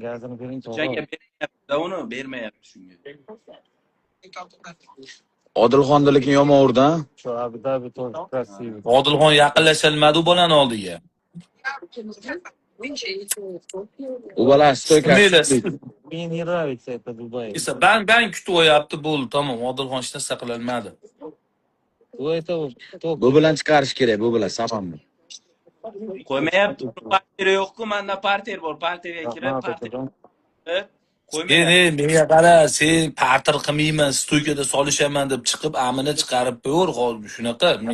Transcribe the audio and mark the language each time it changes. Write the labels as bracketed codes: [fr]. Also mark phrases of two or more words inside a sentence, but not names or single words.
[uz] Janga beryapti, uni bermayapti shunga. Odilxonni lekin yomon urdi, ha? Şu Abu Dhabi to'g'ri krasivый. Odilxon yaqinlasholmadi u bolani oldiga. U bola stoyka. [ru] Мне не нравится это Дубай. [uz] Esa ben kutib o'yapti, bo'ldi, tamom. Odilxon hech narsa qilolmadi. [ru] У этого [uz] Bu bilan chiqarish kerak, bu bilan Samanni. Qo'ymayapti. Parteri yo'q-ku, menda parter bor. Parterga kirib, parter. Men qara, sen parter qilmayman, stoykada solishaman deb chiqib, amini chiqarib qo'yur, hozir shunaqa.